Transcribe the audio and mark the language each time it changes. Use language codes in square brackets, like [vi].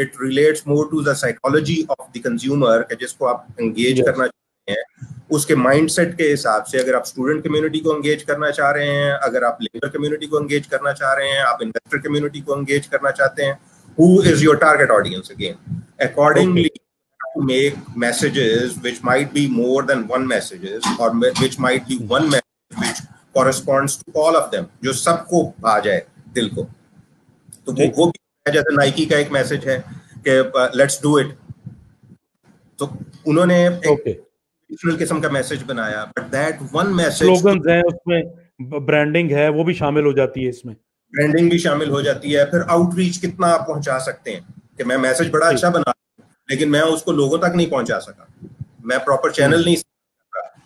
[en] it relates more to the psychology of the consumer [hi] के जिसको आप एंगेज करना चाहते हैं, उसके माइंडसेट के हिसाब से। अगर आप स्टूडेंट कम्युनिटी को एंगेज करना चाह रहे हैं, अगर आप लेबर कम्युनिटी को एंगेज करना चाह रहे हैं, आप इन्वेस्टर कम्युनिटी को एंगेज करना चाहते हैं, [en] who is your target audience again? Accordingly, to make messages which might be more than one messages, or which might be one message which corresponds to all of them, [hi] जो सबको आ जाए दिल को। तो वो भी है, जैसे नाइकी का एक मैसेज है कि लेट्स डू इट, तो उन्होंने एक किस्म का मैसेज बनाया, [en] but that one message, [hi] slogans हैं उसमें, ब्रांडिंग है, वो भी शामिल हो जाती है इसमें, ब्रांडिंग भी शामिल हो जाती है। फिर आउटरीच कितना आप पहुंचा सकते हैं कि मैं मैसेज बड़ा अच्छा बना लेकिन मैं उसको लोगों तक नहीं पहुंचा सका, मैं प्रॉपर चैनल नहीं सका।